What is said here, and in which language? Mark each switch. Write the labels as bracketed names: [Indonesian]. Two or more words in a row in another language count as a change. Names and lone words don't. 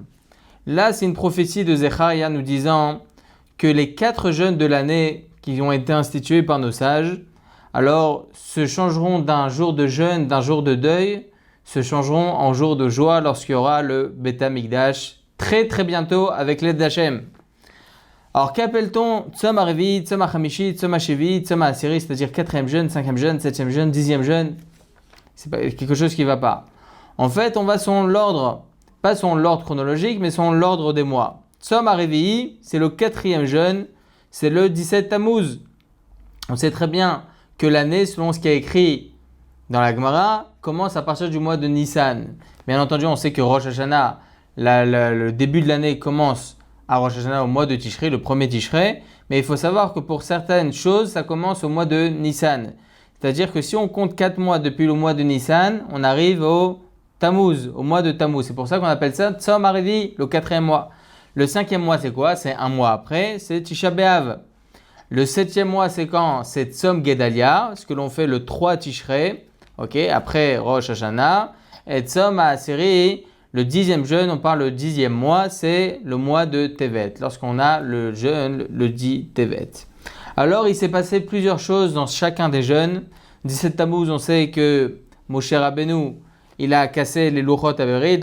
[French] Là, c'est une prophétie de Zecharia nous disant que les 4 jeûnes de l'année qui ont été institués par nos sages, alors se changeront d'un jour de jeûne, d'un jour de deuil, se changeront en jour de joie lorsqu'il y aura le [Hebrew] בית המקדש [French] très très bientôt avec l'aide d'Hachem. Alors qu'appelle-t-on [Hebrew] צום הרביעי, צום החמישי, צום השביעי, צום העשירי, [French] c'est-à-dire 4e jeûne, 5e jeûne, 7e jeûne, 10e jeûne? C'est pas quelque chose qui ne va pas. En fait, on va selon l'ordre, pas selon l'ordre chronologique, mais selon l'ordre des mois. [Hebrew] צום הרביעי, [French] c'est le 4e jeûne, c'est le 17 Tammuz. On sait très bien que l'année, selon ce qui est écrit dans la Gemara, commence à partir du mois de Nissan. Bien entendu, on sait que Rosh Hashanah, le début de l'année commence à Rosh Hashanah au mois de Tishrei, le premier Tishrei, mais il faut savoir que pour certaines choses, ça commence au mois de Nissan. C'est-à-dire que si on compte 4 mois depuis le mois de Nissan, on arrive au Tammuz, au mois de Tammuz. C'est pour ça qu'on appelle ça [Hebrew] צום הרביעי, [French] le 4e mois. Le 5e mois, c'est quoi? C'est un mois après, c'est Tisha B'Av. Le 7e mois, c'est quand? C'est Tzom Gedalia, ce que l'on fait le 3 Tishrei, après Rosh Hashanah, et [Hebrew] צום העשירי, [French] le 10e jeûne, on parle le 10e mois, c'est le mois de Tevet, lorsqu'on a le jeûne, le 10 Tevet. Alors, il s'est passé plusieurs choses dans chacun des jeûnes. 17 Tammuz, on sait que Moshe Rabbeinu, il a cassé les [Hebrew] לוחות הברית.